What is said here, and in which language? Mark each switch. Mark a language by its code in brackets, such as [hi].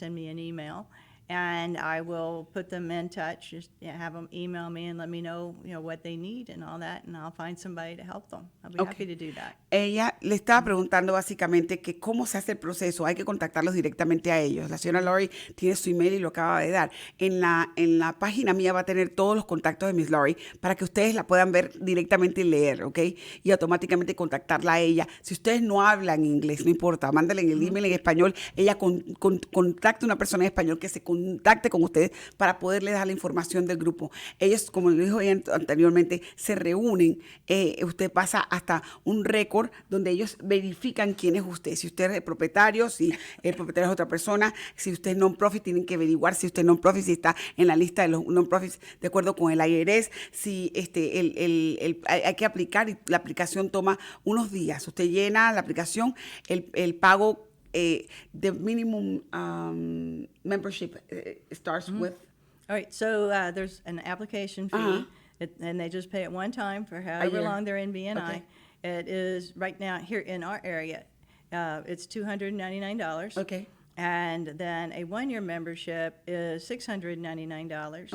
[en] Send me an email, and I will put them in touch. Just have them email me and let me know, what they need and all that, and I'll find somebody to help them. I'll be happy to do that. [es] Ella le estaba preguntando básicamente que cómo se hace el proceso. Hay que contactarlos directamente a ellos. La señora Laurie tiene su email y lo acaba de dar. En la página mía va a tener todos los contactos de Miss Laurie para que ustedes la puedan ver directamente y leer, ¿ok? Y automáticamente contactarla a ella. Si ustedes no hablan inglés, no importa, mándenle el email en español. Ella contacta a una persona en español que se contacte con ustedes para poderles dar la información del grupo. Ellos, como le dijo ella anteriormente, se reúnen. Usted pasa hasta un récord donde ellos verifican quién es usted. Si usted es el propietario, si el propietario es otra persona, si usted es non-profit, tienen que averiguar si usted es non-profit, si está en la lista de los non-profits de acuerdo con el IRS, si hay que aplicar, y la aplicación toma unos días. Usted llena la aplicación, el pago, [en] the minimum membership starts with. All right, so there's an application fee, and they just pay it one time for however long they're in BNI. Okay. It is, right now, here in our area, it's $299. Okay. And then a one-year membership is $699.